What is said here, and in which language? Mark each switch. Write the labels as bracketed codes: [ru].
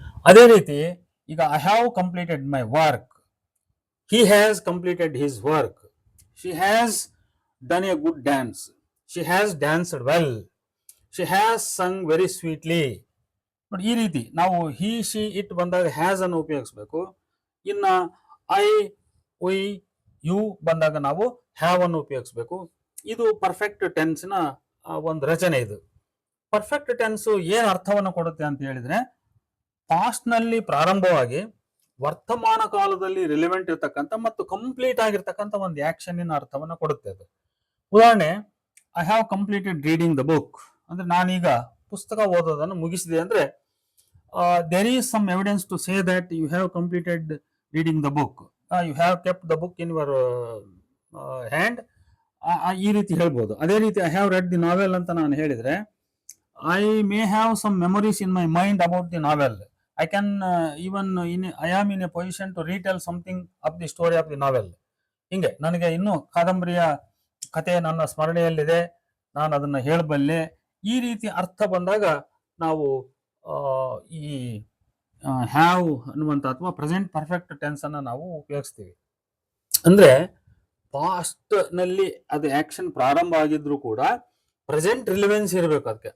[kn] ಅದೇ ರೀತಿ ಈಗ [en] I have completed my work, he has completed his work, she has done a good dance, she has danced well, she has sung very sweetly. [kn] ನೋಡಿ, ಈ ರೀತಿ ನಾವು ಹಿ, she, it ಬಂದಾಗ has ಅನ್ನು ಉಪಯೋಗಿಸ್ಬೇಕು. ಇನ್ನ ಐ, ವಿ, ಯು ಬಂದಾಗ ನಾವು have ಅನ್ನು ಉಪಯೋಗಿಸ್ಬೇಕು. ಇದು ಪರ್ಫೆಕ್ಟ್ ಟೆನ್ಸ್ನ ಒಂದು ರಚನೆ. ಇದು ಪರ್ಫೆಕ್ಟ್ ಟೆನ್ಸ್ ಏನ್ ಅರ್ಥವನ್ನು ಕೊಡುತ್ತೆ ಅಂತ ಹೇಳಿದ್ರೆ, ಪಾಸ್ಟ್ ನಲ್ಲಿ ಪ್ರಾರಂಭವಾಗಿ ವರ್ತಮಾನ ಕಾಲದಲ್ಲಿ ರಿಲೆವೆಂಟ್ ಇರ್ತಕ್ಕಂಥ ಮತ್ತು ಕಂಪ್ಲೀಟ್ ಆಗಿರ್ತಕ್ಕಂಥ ಒಂದು ಆಕ್ಷನ್ ಅರ್ಥವನ್ನ ಕೊಡುತ್ತೆ ಅದು. [en] ಉದಾಹರಣೆ, I have completed reading the book [kn] ಅಂದ್ರೆ ನಾನೀಗ ಪುಸ್ತಕ ಓದೋದನ್ನು ಮುಗಿಸಿದೆ ಅಂದ್ರೆ [en] there is some evidence to say that you have completed reading the book, you have kept the book in your hand, [kn] ಈ ರೀತಿ ಹೇಳ್ಬೋದು. ಅದೇ ರೀತಿ [en] I have read the novel [kn] ಅಂತ ನಾನು ಹೇಳಿದ್ರೆ, [en] I may have some memories in my mind about the novel. I can I am in a position to retell something of the story of the novel. [kn] ಹಿಂಗೆ ನನಗೆ ಇನ್ನೂ ಕಾದಂಬರಿಯ ಕಥೆ ನನ್ನ ಸ್ಮರಣೆಯಲ್ಲಿದೆ, ನಾನು ಅದನ್ನು ಹೇಳಬಲ್ಲೆ. ಈ ರೀತಿ ಅರ್ಥ ಬಂದಾಗ ನಾವು ಈ ಹ್ಯಾವ್ ಅನ್ನುವಂಥ ಅಥವಾ ಪ್ರೆಸೆಂಟ್ ಪರ್ಫೆಕ್ಟ್ ಟೆನ್ಸ್ ಅನ್ನು ನಾವು ಉಪಯೋಗಿಸ್ತೀವಿ. ಅಂದ್ರೆ ಪಾಸ್ಟ್ ನಲ್ಲಿ ಅದು ಆಕ್ಷನ್ ಪ್ರಾರಂಭ ಆಗಿದ್ರು ಕೂಡ ಪ್ರೆಸೆಂಟ್ ರಿಲಿವೆನ್ಸ್ ಇರಬೇಕು ಅದಕ್ಕೆ.